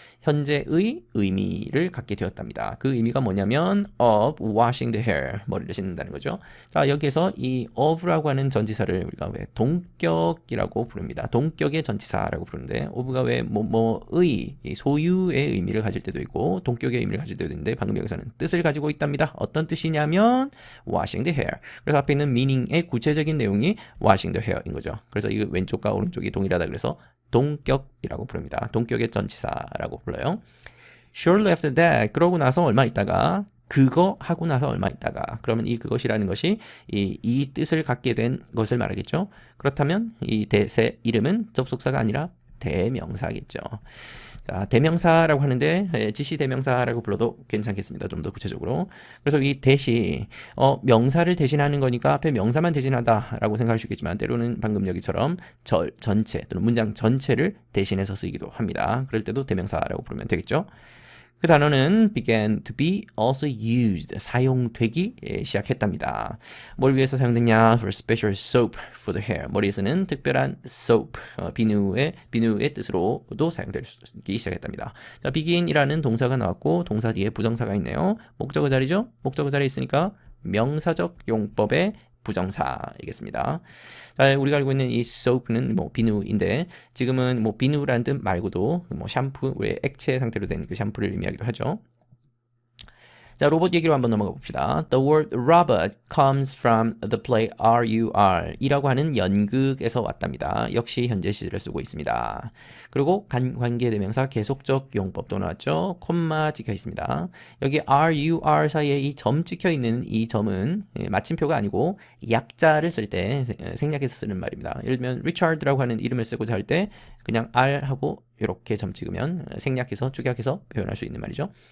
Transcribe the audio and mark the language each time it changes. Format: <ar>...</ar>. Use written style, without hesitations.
<ko>현재의 의미를 갖게 되었답니다. 그 의미가 뭐냐면</ko> <en>of washing the hair,</en> <ko>머리를 씻는다는 거죠. 자, 여기에서 이 of라고 하는 전치사를 우리가 왜 동격이라고 부릅니다. 동격의 전치사라고 부르는데 of가 왜 뭐의 소유의 의미를 가질 때도 있고 동격의 의미를 가질 때도 있는데 방금 여기서는 뜻을 가지고 있답니다. 어떤 뜻이냐면</ko> <en>washing the hair.</en> <ko>그래서 앞에 있는 meaning의 구체적인 내용이 washing the hair인 거죠. 그래서 이 왼쪽과 오른쪽이 동일하다 그래서 동격이라고 부릅니다. 동격의 전치사라고 불러요.</ko> <en>Shortly after that,</en> <ko>그러고 나서 얼마 있다가, 그거 하고 나서 얼마 있다가, 그러면 이 그것이라는 것이 이 뜻을 갖게 된 것을 말하겠죠. 그렇다면 이 대세 이름은 접속사가 아니라 대명사겠죠. 자, 대명사라고 하는데 지시 대명사라고 불러도 괜찮겠습니다. 좀 더 구체적으로. 그래서 이 대시 명사를 대신하는 거니까 앞에 명사만 대신하다라고 생각할 수 있겠지만 때로는 방금 여기처럼 전체 또는 문장 전체를 대신해서 쓰기도 합니다. 그럴 때도 대명사라고 부르면 되겠죠. 그 단어는</ko> <en>began to be also used,</en> <ko>사용되기 시작했답니다. 뭘 위해서 사용됐냐?</ko> <en>For special soap for the hair.</en> <ko>머리에 쓰는 특별한 soap, 비누의 뜻으로도 사용되기 시작했답니다. 자, begin이라는 동사가 나왔고 동사 뒤에 부정사가 있네요. 목적어 자리죠? 목적어 자리에 있으니까 명사적 용법의 부정사이겠습니다. 자, 우리가 알고 있는 이 soap는 비누인데 지금은 비누라는 뜻 말고도 샴푸, 액체 상태로 된 그 샴푸를 의미하기도 하죠. 자, 로봇 얘기로 한번 넘어가 봅시다.</ko> <en>The word robot comes from the play RUR</en> <ko>이라고 하는 연극에서 왔답니다. 역시 현재 시제를 쓰고 있습니다. 그리고 관계대명사 계속적 용법도 나왔죠. 콤마 찍혀 있습니다. 여기 RUR 사이에 이 점 찍혀 있는 이 점은 마침표가 아니고 약자를 쓸 때 생략해서 쓰는 말입니다. 예를 들면 리차드라고 하는 이름을 쓰고자 할 때 그냥 R 하고 이렇게 점 찍으면 생략해서 축약해서 표현할 수 있는 말이죠.</ko>